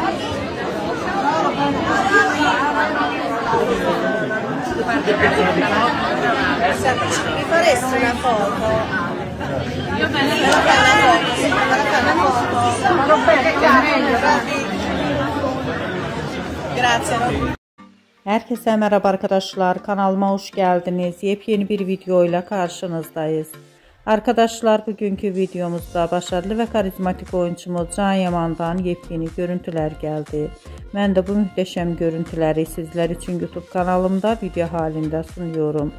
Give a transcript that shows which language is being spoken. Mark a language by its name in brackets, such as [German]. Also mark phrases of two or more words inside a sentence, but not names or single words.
[Italian] Mi faresti una foto? Io me la fai una foto? Ma non bene, grazie. [Turkish] Herkese merhaba arkadaşlar, kanalıma hoş geldiniz. Yepyeni bir video ile karşınızdayız. Arkadaşlar, bugünkü videomuzda başarılı ve karizmatik oyuncumuz Can Yaman'dan yepyeni görüntüler geldi. Ben de bu muhteşem görüntüleri sizler için YouTube kanalımda video halinde sunuyorum.